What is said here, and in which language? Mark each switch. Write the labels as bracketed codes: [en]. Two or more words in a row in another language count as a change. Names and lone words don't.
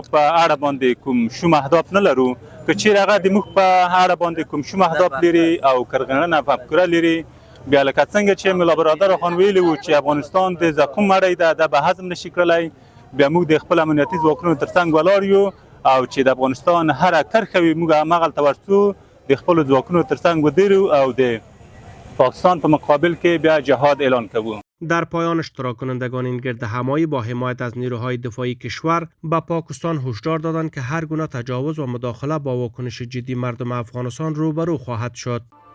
[ps] په اړه باندې کوم شوم اهداف نه لرو که چیرې هغه د موږ په اړه باندې کوم شوم اهداف لري او کرغنه مفکوره لري بیا لکه څنګه چې ملا برادر خان ویلي و چې افغانستان د زقوم مړی ده د به هضم نشي کړلی بیا موږ د خپل امنیتي ځواکونو ترڅنګ ولاړ یو او چې د افغانستان هر کرښه وي موږ هماغلته ورسو د خپل ځواکونو ترڅنګ ودرو او د پاکستان په مقابل کې بیا جهاد اعلان کوو. [fa] در پایان اشتراک کنندگان این گردهمایی با حمایت از نیروهای دفاعی کشور به پاکستان هشدار دادند که هر گونه تجاوز و مداخله با واکنش جدی مردم افغانستان روبرو خواهد شد.